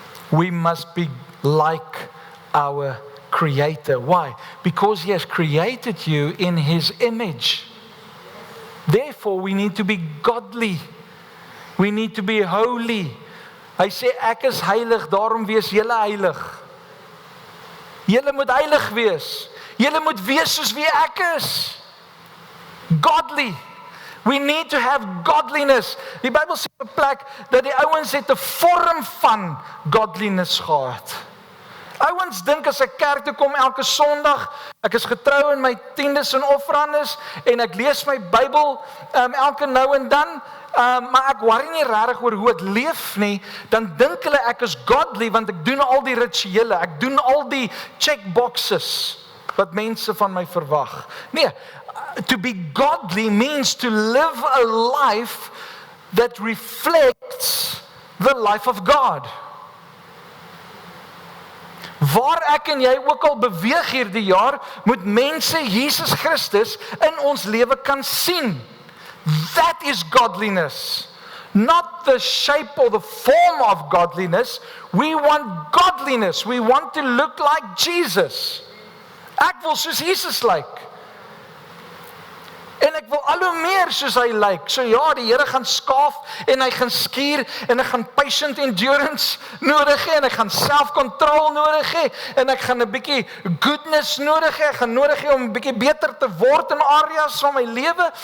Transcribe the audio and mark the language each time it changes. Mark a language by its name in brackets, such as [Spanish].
[English] We must be like our Creator. Why? Because He has created you in His image. Therefore, we need to be godly. We need to be holy. [Afrikaans] Hy sê, ek is heilig, daarom wees julle heilig. Julle moet heilig wees. Julle moet wees soos wie ek is. [English] Godly. We need to have godliness. [Afrikaans] Die Bybel sê op 'n plek dat die ouens het 'n vorm van godliness gehad. Ouens dink as ek kerk toe kom elke Sondag, ek is getrou in my tiendes en offerandes en ek lees my Bybel elke nou en dan, maar ek worry nie regtig oor hoe ek leef nie, dan dink hulle ek is godly want ek doen al die rituele, ek doen al die checkboxes wat mense van my verwag. [English] Nee, to be godly means to live a life that reflects the life of God. [Afrikaans] Waar ek en jy ook al beweeg hierdie jaar, moet mense Jesus Christus in ons lewe kan sien. [English] That is godliness. Not the shape or the form of godliness. We want godliness. We want to look like Jesus. [Afrikaans] Ek wil soos Jesus lyk. En ek wil al hoe meer soos hy lyk. So ja, die Here gaan skaaf en hy gaan skuur en hy gaan patient endurance nodig hê en hy gaan self-control nodig hê en ek gaan 'n bietjie goodness nodig hê. Ek gaan nodig hê om 'n bietjie beter te word in areas van my lewe.